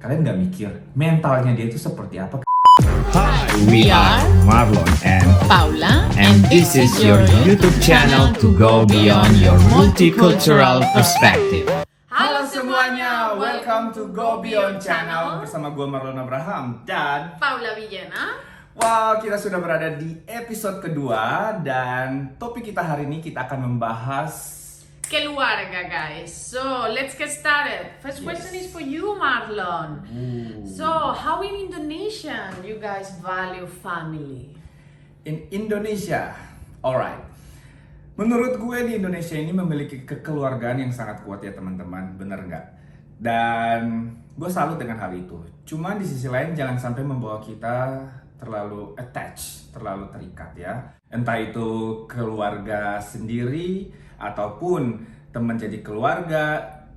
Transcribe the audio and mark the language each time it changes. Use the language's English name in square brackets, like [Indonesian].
[Indonesian] Kalian gak mikir mentalnya dia itu seperti apa? [English] Hi, we are Marlon and Paula, and this is your YouTube channel to go beyond your multicultural perspective. [Indonesian] Halo semuanya, [English] welcome to Go Beyond Channel [Indonesian] bersama gue Marlon Abraham dan Paula Villena. wow, kita sudah berada di episode kedua dan topik kita hari ini kita akan membahas [English] Keluarga, guys. So let's get started. First question is for you, Marlon. So how in Indonesia you guys value family? in Indonesia. Alright. [Indonesian] Menurut gue di Indonesia ini memiliki kekeluargaan yang sangat kuat ya teman-teman, bener nggak? Dan gue salut dengan hal itu. Cuman di sisi lain jangan sampai membawa kita terlalu attached, terlalu terikat ya. Entah itu keluarga sendiri ataupun teman jadi keluarga.